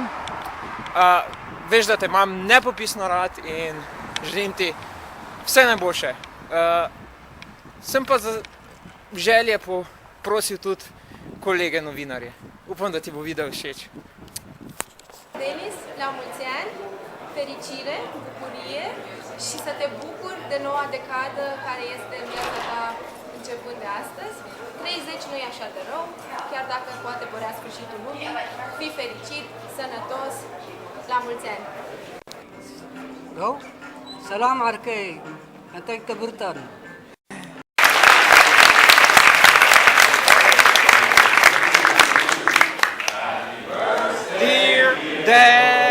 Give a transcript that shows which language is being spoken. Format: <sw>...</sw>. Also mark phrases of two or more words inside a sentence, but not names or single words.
<sl>Veš, da te imam nepopisno rad in želim ti vse najboljše. Sem pa za želje prosil tudi kolege novinarje. Upam, da ti bo video všeč.</sl> <ro>Denis, la mulți ani, fericire, bucurie și să te bucuri de noua decadă care este în viața ta începând de astăzi. 30 nu e așa de rău, chiar dacă poate părea sfârșitul lumii. Fii fericit, sănătos, la mulți ani! Go, salam arkay, antek taburtan.</ro> <en>Dear Dad,</en>